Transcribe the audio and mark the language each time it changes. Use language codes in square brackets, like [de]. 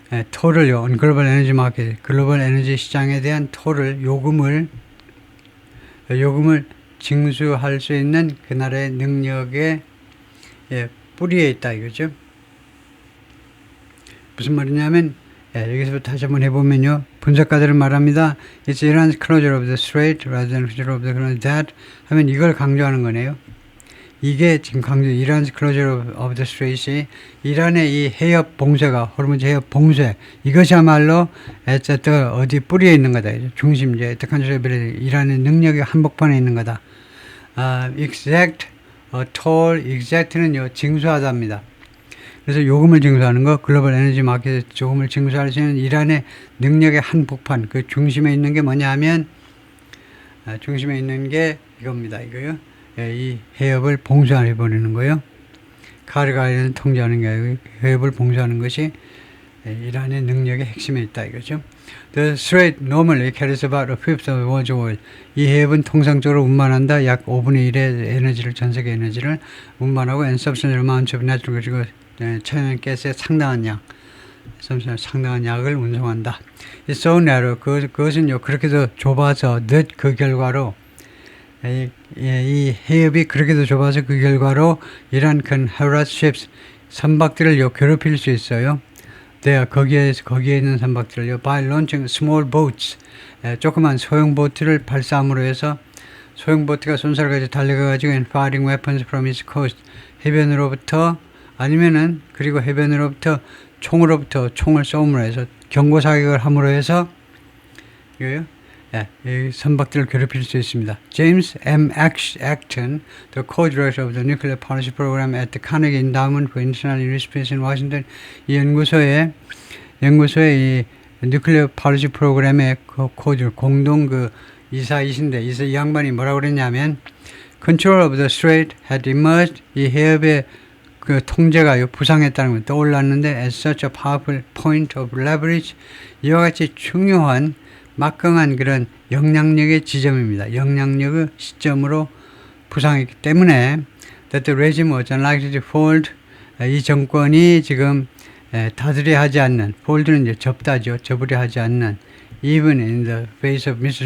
[ko] 톨을요, 글로벌 에너지 마켓, 글로벌 에너지 시장에 대한 톨을, 요금을 징수할 수 있는 그 나라의 능력의 뿌리에 있다 이거죠. 무슨 말이냐면, 여기서부터 다시 한번 해보면요, 분석가들은 말합니다. [en] It's Iran's closure of the strait rather than closure of the that [ko] 하면 이걸 강조하는 거네요. 이게 지금 이란's [en] closure of the strait [ko] 이 이란의 이 해협 봉쇄가 호르무즈 해협 봉쇄 이것이야말로 어디 뿌리에 있는 거다. 중심지에 이란의 능력의 한복판에 있는 거다. exact, toll, exact는요 징수하다입니다. 그래서 요금을 징수하는 거 글로벌 에너지 마켓에 요금을 징수할 수 있는 이란의 능력의 한복판 그 중심에 있는 게 뭐냐 하면 중심에 있는 게 이겁니다. 이거요. 이 해협을 봉쇄해 버리는 거예요. 카르고 아일랜드 통제하는 게 아니고 해협을 봉쇄하는 것이 이란의 능력의 핵심에 있다 이거죠. [en] The strait normally carries about a fifth of world oil. [ko] 이 해협은 통상적으로 운반한다 약 5분의 1의 에너지를 전 세계 에너지를 운반하고 [en] and substantial amounts of natural [ko] 그리고 천연가스의 상당한 약을 운송한다. [en] It's so narrow. [ko] 그것은요 그렇게도 좁아서 그 결과로 이 해협이 그렇게도 좁아서 그 결과로 이란 큰 [en] harass ships [ko] 선박들을 괴롭힐 수 있어요. 거기에 있는 선박들을요 [en] by launching small boats [ko] 조그만 소형 보트를 발사함으로 해서 소형보트가 손살까지 달려가가지고 [en] and firing weapons from its coast [ko] 해변으로부터 아니면은 그리고 해변으로부터 총으로부터 총을 쏘므로 해서 경고 사격을 함으로 해서 이거요. 예, 이 선박들을 괴롭힐 수 있습니다. [en] James M. Acton, the co-director of the Nuclear Policy Program at the Carnegie Endowment for International Response in Washington, [ko] 이 연구소의 이 뉴클리어 폴리시 프로그램의 공동 이사이신데 이 양반이 뭐라고 그랬냐면 [en] Control of the Strait had emerged, [ko] 이 해협의 그 통제가 부상했다는 걸 떠올랐는데 [en] as such a powerful point of leverage, [ko] 이와 같이 중요한 막강한 그런 영향력의 지점입니다. 영향력의 시점으로 부상했기 때문에 [en] that the regime was unlikely to fold, [ko] 이 정권이 지금 다스려 하지 않는, fold는 이제 접다죠. [en] 접으려 하지 않는 even in the face of Mr.